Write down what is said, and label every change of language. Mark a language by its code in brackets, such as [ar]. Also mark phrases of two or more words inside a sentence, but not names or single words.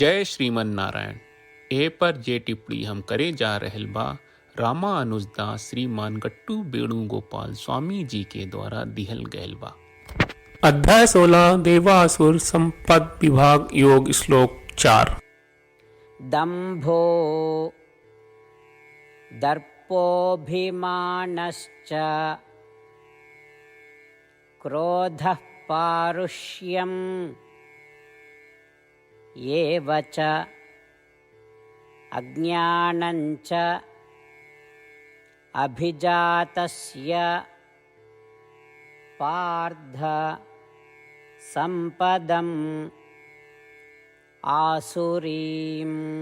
[bho] जय श्रीमन नारायण। ए पर जे टिप्पणी हम करे जा रहल बा रामा अनुजदास श्रीमान गट्टू वेणुगोपाल स्वामी जी के द्वारा दिहल गयल बा। अध्याय 16 देवासुर संपद विभाग योग श्लोक 4। [sa] दंभो दर्पोऽभिमानश्च क्रोधः पारुष्यम् एव च अज्ञानञ्च अभिजातस्य पार्थ संपदम् आसुरीम्।